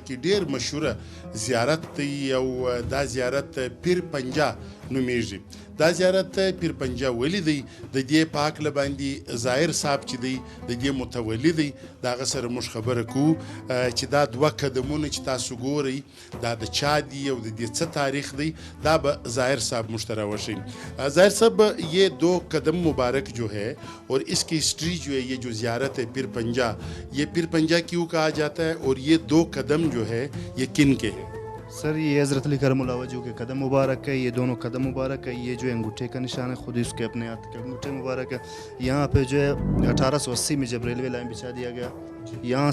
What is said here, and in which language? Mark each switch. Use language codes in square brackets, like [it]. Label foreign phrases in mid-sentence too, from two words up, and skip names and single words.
[ps] کې ډېر مشهوره زیارت دی او دا زیارت پیر پنجا نومیږي دا زیارت پیر پنجا ولی دی د دې په هکله باندې ظاهر صاحب چې دی د دې متولي دی د هغه سره موږ خبره کوو چې دا 2 قدمونه چې تاسو ګورئ دا د چا دي او د دې څه تاریخ دی دا به ظاهر صاحب موږ ته راوښیي ظاهر صاحب [ur] یہ 2 قدم مبارک جو ہے اور اس کی ہسٹری جو ہے یہ جو زیارت ہے پیر پنجا یہ پیر پنجا کیوں کہا جاتا ہے اور یہ 2 قدم جو ہے یہ کن کے ہیں سر یہ حضرت علی [ar] کرم اللہ وجہ [ur] کے قدم مبارک ہے یہ دونوں قدم مبارک ہے یہ جو انگوٹھے کا نشان ہے خود ہی اس کے اپنے ہاتھ کے انگوٹھے مبارک ہے یہاں پہ جو ہے 1880 میں جب ریلوے لائن بچھا دیا گیا یہاں